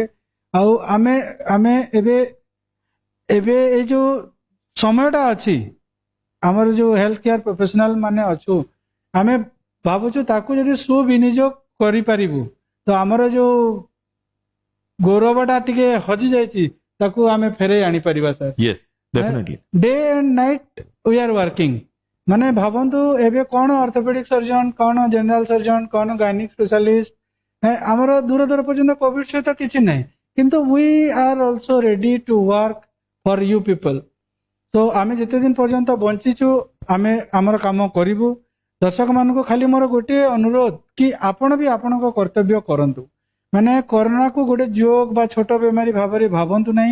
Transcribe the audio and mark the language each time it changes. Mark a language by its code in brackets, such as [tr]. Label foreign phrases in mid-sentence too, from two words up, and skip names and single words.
[or] ଆଉ ଆମେ ଆମେ ଏବେ ଏବେ ଏଇ ଯୋଉ ସମୟଟା ଅଛି, ଆମର ଯୋଉ [en] health care professional [or] ମାନେ ଅଛୁ, ଆମେ ଭାବୁଛୁ ତାକୁ ଯଦି ସୁବିନିଯୋଗ କରିପାରିବୁ ତ ଆମର ଯୋଉ ଗୌରବଟା ଟିକେ ହଜି ଯାଇଛି ତାକୁ ଆମେ ଫେରେଇ ଆଣିପାରିବା ସାର୍। [en] Yes, definitely. day and night we are working. [or] ମାନେ ଭାବନ୍ତୁ ଏବେ କଣ [en] orthopedic surgeon, [or] କଣ [en] general surgeon, [or] କଣ [en] gynaec specialist, [or] ଆମର ଦୂର ଦୂର ପର୍ଯ୍ୟନ୍ତ କୋଭିଡ ସହିତ କିଛି ନାହିଁ, କିନ୍ତୁ [en] we are also ready to work for you people. [or] ତ ଆମେ ଯେତେ ଦିନ ପର୍ଯ୍ୟନ୍ତ ବଞ୍ଚିଛୁ ଆମେ ଆମର କାମ କରିବୁ। ଦର୍ଶକ ମାନଙ୍କୁ ଖାଲି ମୋର ଗୋଟିଏ ଅନୁରୋଧ କି ଆପଣ ବି ଆପଣଙ୍କ କର୍ତ୍ତବ୍ୟ କରନ୍ତୁ। ମାନେ କରୋନାକୁ ଗୋଟେ ଜୋକ ବା ଛୋଟ ବେମାରୀ ଭାବରେ ଭାବନ୍ତୁ ନାହିଁ।